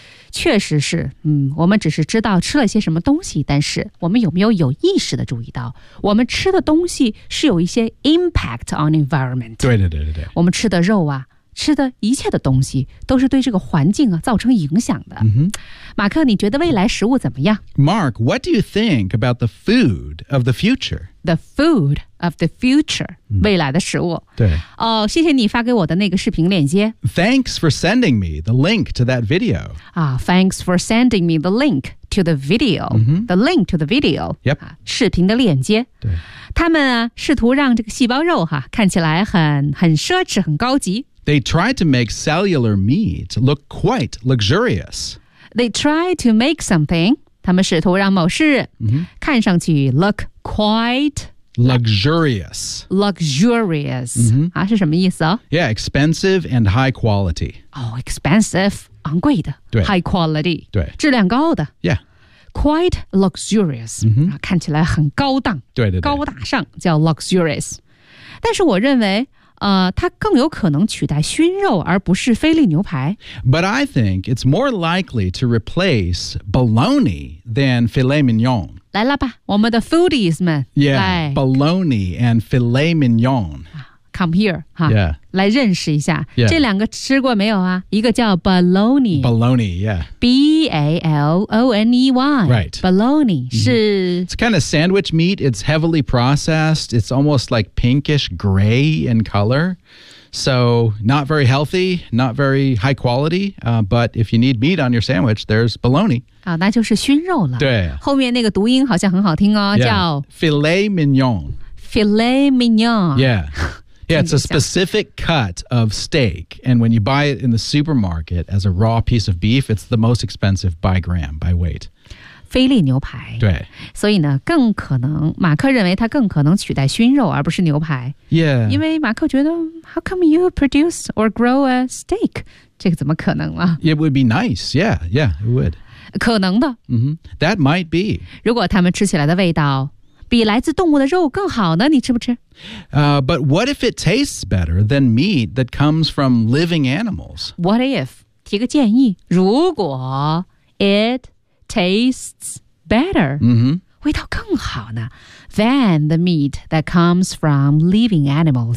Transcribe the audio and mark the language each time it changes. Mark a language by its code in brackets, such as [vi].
[zh] 确实是，我们只是知道吃了些什么东西，但是我们有没有意识地注意到，我们吃的东西是有一些 [en] impact on environment。 [zh] 对对对对对。我们吃的肉啊，吃的一切的东西，都是对这个环境啊造成影响的。 Mm-hmm. 马克，你觉得未来食物怎么样 [en] ？Mark, what do you think about the food of the future? The food of the future，、mm-hmm. [zh] 未来的食物。对。哦，谢谢你发给我的那个视频链接。 [en] Thanks for sending me the link to that video. Thanks for sending me the link to the video.、 Mm-hmm. The link to the video. Yep.、 [zh] 视频的链接。对。他们啊，试图让这个细胞肉哈、啊、看起来很奢侈，很高级。 [en] They tried to make cellular meat look quite luxurious. They tried to make something. [zh] 他们试图让某事、 mm-hmm. 看上去 [en] look quite luxurious. Luxurious、 mm-hmm. [zh] 啊、是什么意思、哦、 [en] Yeah, expensive and high quality. Oh, expensive, 昂贵的 high quality. [zh] 对，质量高的 [en] Yeah, quite luxurious.、 Mm-hmm. [zh] 看起来很高档，对对对，高大上叫 luxurious. 但是我认为。它更有可能取代熏肉而不是菲力牛排。 [en] But I think it's more likely to replace bologna than filet mignon. [zh] 来了吧，我们的 foodies 们。 [en] Yeah, bologna and filet mignon. Come here, 哈、 yeah. [zh] 来认识一下、 [en] yeah. [zh] 这两个吃过没有啊一个叫 bologna。 [en] Bologna, yeah. B-A-L-O-N-E-Y. Right. Bologna、mm-hmm. 是。 It's kind of sandwich meat. It's heavily processed. It's almost like pinkish gray in color. So not very healthy, not very high quality.、but if you need meat on your sandwich, there's bologna.、 [zh] 那就是熏肉了。对。后面那个读音好像很好听哦、 [en] yeah. [zh] 叫。 [en] Filet mignon. Filet mignon. Yeah. Yeah, it's a specific cut of steak. And when you buy it in the supermarket as a raw piece of beef, it's the most expensive by gram, by weight. [zh] 菲力牛排。对。所以呢，更可能，马克认为它更可能取代熏肉而不是牛排。 [en] Yeah. [zh] 因为马克觉得 [en] how come you produce or grow a steak? [zh] 这个怎么可能了？ [en] It would be nice. Yeah, yeah, it would. [zh] 可能的。 [en] Mm-hmm. That might be. [zh] 如果它们吃起来的味道比来自动物的肉更好呢，你吃不吃？ [en] But what if it tastes better than meat that comes from living animals? What if? [zh] 提个建议，如果 [en] it tastes better,、 mm-hmm. [zh] 味道更好呢 [en] than the meat that comes from living animals.